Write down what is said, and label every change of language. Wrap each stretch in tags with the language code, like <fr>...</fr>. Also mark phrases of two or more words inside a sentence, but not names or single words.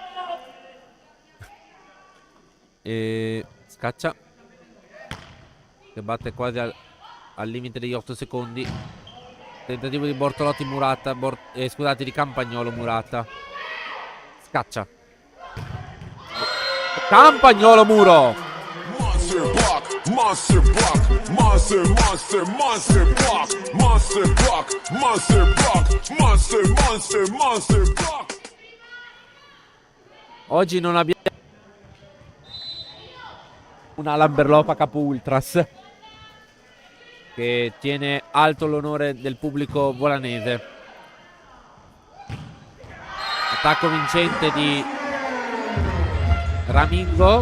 <it>E Scaccia che batte quasi al limite degli 8 secondi. Tentativo di Bortolotti, Murata, scusate, di Campagnolo, Murata. Scaccia. Campagnolo, muro. Monster block, monster block, monster, monster, monster block, monster block, monster block, monster, monster, monster block. Oggi non abbiamo una Lamberlopa capo Ultras che tiene alto l'onore del pubblico volanese. Attacco vincente di Ramingo.</it>